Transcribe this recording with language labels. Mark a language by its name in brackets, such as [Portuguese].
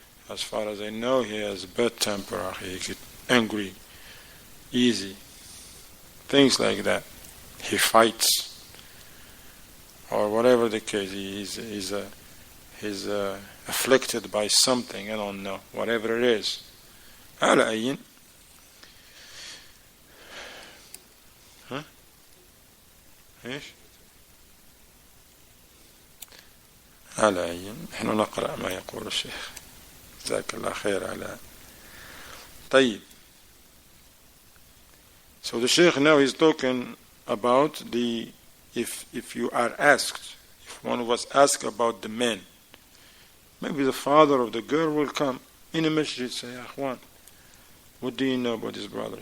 [English] As far as I know, he has a bad temper. He gets angry, easy. Things like that. He fights. Or whatever the case, he's afflicted by something, I don't know, whatever it is. [Arabic] على أي إيش؟ على أي نحن نقرأ ما يقول الشيخ جزاك الله خير على طيب. [English] So the Shaykh now is talking about if you are asked, if one was asked about the man, maybe the father of the girl will come in a masjid, say, Akhwan, what do you know about this brother?